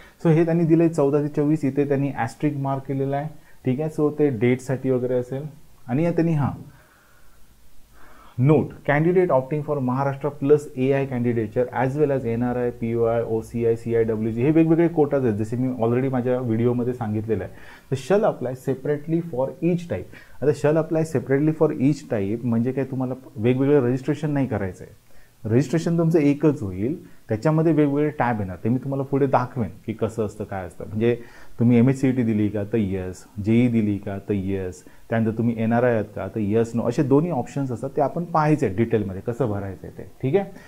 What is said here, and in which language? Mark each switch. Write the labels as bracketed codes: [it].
[mr] So हे त्यांनी दिलं आहे 14 ते 24. इथे त्यांनी ॲस्ट्रिक मार्क केलेला आहे. ठीक आहे. सो ते डेटसाठी वगैरे असेल. आणि त्यांनी [en] note, candidate opting for Maharashtra plus AI candidature as well as NRI, POI, OCI, CIWG [mr] हे वेगवेगळे कोटाज आहेत, जसे मी ऑलरेडी माझ्या व्हिडिओमध्ये सांगितलेलं आहे. [en] तर shall apply separately for each type. [mr] आता [en] shall apply separately for each type [mr] म्हणजे काय, तुम्हाला वेगवेगळं रजिस्ट्रेशन नाही करायचं आहे. रजिस्ट्रेशन तुमचं एकच होईल, त्याच्यामध्ये वेगवेगळे टॅब येणार, ते मी तुम्हाला पुढे दाखवेन की कसं असतं, काय असतं. म्हणजे तुम्ही MHCET दिली का तर येस, JEE दिली का तर येस, त्यानंतर तुम्ही NRI आहात का तर येस नो, असे दोन्ही ऑप्शन्स असतात, ते आपण पाहायचे डिटेलमध्ये कसं भरायचं आहे ते. ठीक आहे.